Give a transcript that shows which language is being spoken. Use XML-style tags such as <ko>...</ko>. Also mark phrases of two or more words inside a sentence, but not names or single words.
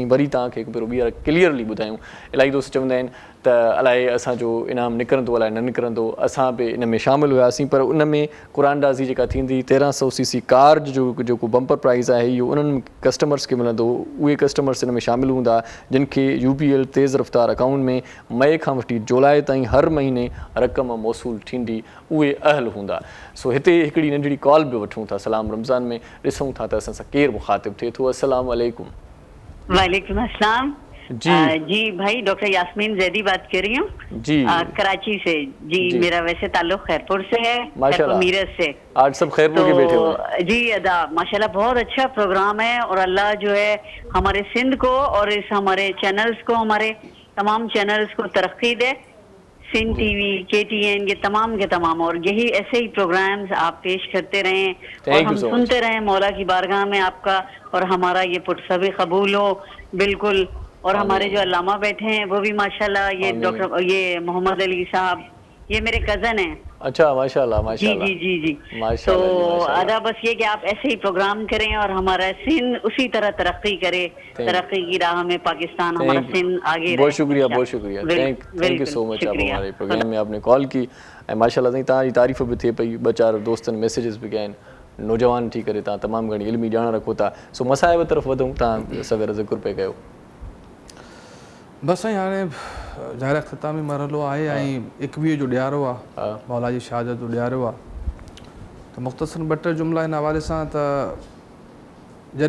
<sd>वरी तव्हांखे हिकु भेरो ॿीहर क्लियरली ॿुधायूं। इलाही दोस्त चवंदा आहिनि त अलाए असांजो इनाम निकिरंदो अलाए न निकिरंदो, असां बि इन में शामिल हुआसीं पर उन में कुरानदाज़ी जेका थींदी 1300 cc कार जो जेको बम्पर प्राइज़ आहे इहो उन्हनि कस्टमर्स खे मिलंदो। उहे कस्टमर्स इन में शामिल हूंदा जिन खे UBL तेज़ रफ़्तार अकाउंट में मई खां वठी जुलाई ताईं हर महीने रक़म मौसूल थींदी, उहे अहल हूंदा। सो हिते हिकिड़ी नंढड़ी कॉल बि वठूं था। सलाम रमज़ान में ॾिसूं था त असां सां केरु मुखातिब थिए थो। अस्सलाम वालेकुम। वालेकुम अस्सलाम।</sd> <ur>جی بھائی ڈاکٹر یاسمین زیدی بات کر رہی ہوں جی، کراچی سے. جی میرا ویسے تعلق خیرپور سے ہے، خیرپور میرت سے. آج سب خیرپور کے بیٹھے ہوئے جی ادا ماشاءاللہ بہت اچھا پروگرام ہے اور اللہ جو ہے ہمارے سندھ کو اور اس ہمارے چینلز کو، ہمارے تمام چینلز کو ترقی دے. سندھ TV، KTN کے تمام اور یہی ایسے ہی پروگرامز آپ پیش کرتے رہیں اور ہم سنتے رہیں. مولا کی بارگاہ میں آپ کا اور ہمارا یہ پرسبی قبول ہو بالکل. اور ہمارے جو علامہ بیٹھے ہیں وہ بھی ماشاءاللہ، یہ ڈاکٹر یہ محمد علی صاحب، یہ میرے کزن ہیں اچھا</ur> <ar>ماشاء اللہ</ar> <ur>ماشاء جی اللہ جی جی جی ماشاء تو اللہ جی،</ur> <ar>ماشاء اللہ۔</ar> <ur>آدھا بس یہ کہ آپ ایسے ہی پروگرام کریں اور ہمارا سندھ اسی طرح ترقی کرے، ترقی کی راہ میں پاکستان ہمارا سندھ آگے بہت شکریہ بہت شکریہ،</ur> <en>thank you so much</en> <ur>آپ ہمارے پروگرام میں آپ نے کال کی</ur> <sd>ऐं माशाअल्लाह साईं तव्हांजी तारीफ़ बि थिए पई, ॿ चारि दोस्तनि मैसेजिस बि कया आहिनि, नौजवान थी करे तव्हां तमामु घणी इल्मी ॼाण रखो था। सो मसाइब तरफ़ वधूं, तव्हां सवेर ज़िक्र पिया कयो। बसि साईं हाणे ज़ाहिर ख़ितामी मरहलो आहे ऐं 21 जो ॾियारो आहे, मौला जी शहादत जो ॾियारो आहे, त मुख़्तसर ॿ टे जुमिला हिन हवाले सां त जॾहिं</sd>